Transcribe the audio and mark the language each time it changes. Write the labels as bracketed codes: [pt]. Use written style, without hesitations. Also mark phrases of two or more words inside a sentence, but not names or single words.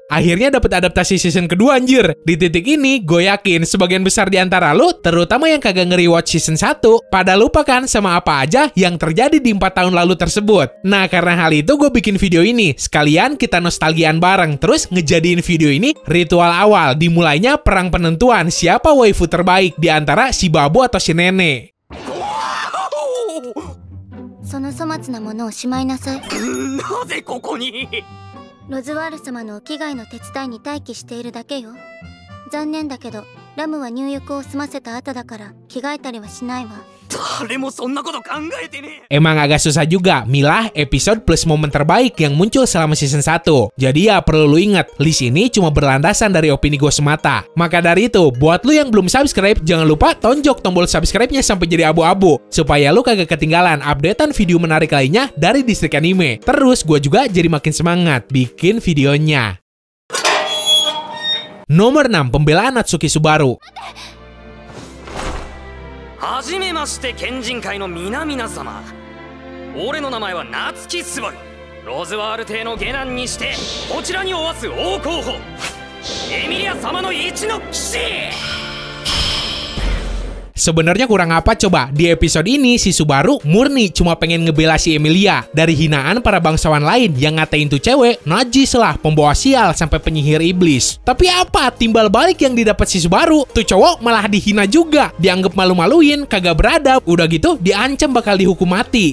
[id] Akhirnya dapat adaptasi season kedua anjir. Di titik ini, gue yakin sebagian besar di antara lu, terutama yang kagak nge-rewatch season 1, pada lupa kan sama apa aja yang terjadi di 4 tahun lalu tersebut. Nah, karena hal itu gue bikin video ini. Sekalian kita nostalgian bareng, terus ngejadiin video ini ritual awal dimulainya perang penentuan siapa waifu terbaik di antara si Babu atau si nenek. [ja] その粗末なものをしまいなさい。なぜここに？ロズワール様のお着替えの手伝いに待機しているだけよ。残念だけど、ラムは入浴を済ませた後だから着替えたりはしないわ。 [id] Emang agak susah juga milah episode plus momen terbaik yang muncul selama season 1. Jadi ya perlu lu inget, list ini cuma berlandasan dari opini gue semata. Maka dari itu, buat lu yang belum subscribe, jangan lupa tonjok tombol subscribe-nya sampai jadi abu-abu, supaya lu kagak ketinggalan updatean video menarik lainnya dari Distrik Anime. Terus gue juga jadi makin semangat bikin videonya. Nomor 6, pembelaan Natsuki Subaru. [ja] はじめまして県人会の皆々様。俺の名前は夏木スバル。ロズワール邸の下男にしてこちらにおわす王候補エミリア様の一の騎士。 [id] Sebenarnya kurang apa coba? Di episode ini si Subaru murni cuma pengen ngebela si Emilia dari hinaan para bangsawan lain yang ngatain tuh cewek najis lah, pembawa sial sampai penyihir iblis. Tapi apa timbal balik yang didapat si Subaru? Tuh cowok malah dihina juga, dianggap malu-maluin, kagak beradab, udah gitu diancam bakal dihukum mati.